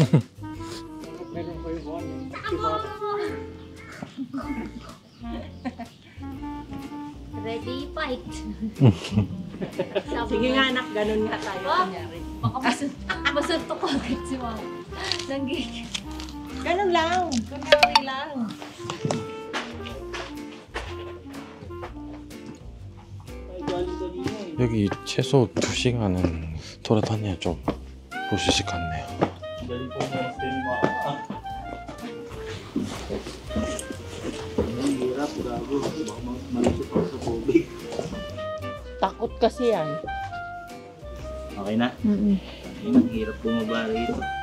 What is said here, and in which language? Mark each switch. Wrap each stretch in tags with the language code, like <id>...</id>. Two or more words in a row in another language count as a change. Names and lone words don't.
<en>ready, fight!</en> <tl>Sige nga anak, ganun nga tayo. Kunyari. Baka masuntok ko agad si Mama. Nanggigil. Ganun lang. Kunyari lang.</tl> <ko>여기 최소 2시간은 돌아다녀야 좀 볼 수 있을 것 같네요.</ko> <tl>Galing po mo, Stelma. Ang hirap, gago. Baka malusot ako sa tubig. Takot kasi yan. Okay na? Ayun, ang hirap bumaba rito.</tl>